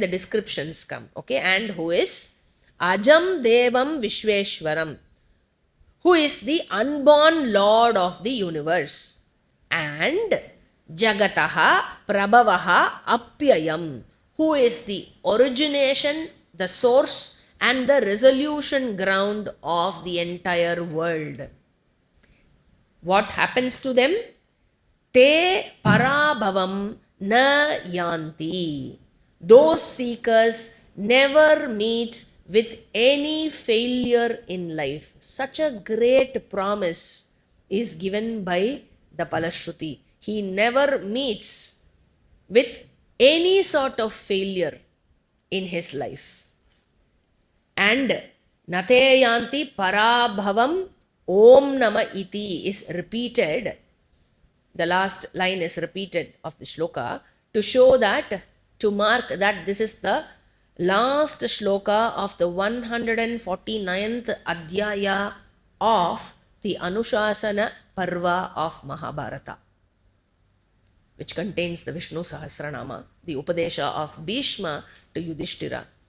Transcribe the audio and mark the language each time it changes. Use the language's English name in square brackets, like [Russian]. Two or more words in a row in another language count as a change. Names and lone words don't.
[English] descriptions come, okay, and who is [Sanskrit] Ajam Devam Vishveshwaram, [English] who is the unborn Lord of the universe, and [Sanskrit] Jagataha Prabhavaha Apyayam, [English] who is the origination, the source, and the resolution ground of the entire world. What happens to them? [Sanskrit] Te parabhavam na yanti. [English] Those seekers never meet with any failure in life. Such a great promise is given by the Phala śruti. He never meets with any sort of failure in his life. And [Sanskrit] nate yanti parabhavam om nama iti [English] is repeated. The last line is repeated of the shloka to show that, to mark that this is the last shloka of the 149th adhyaya of the Anushasana Parva of Mahabharata, which contains the Vishnu Sahasranama, the Upadesha of Bhishma to Yudhishthira.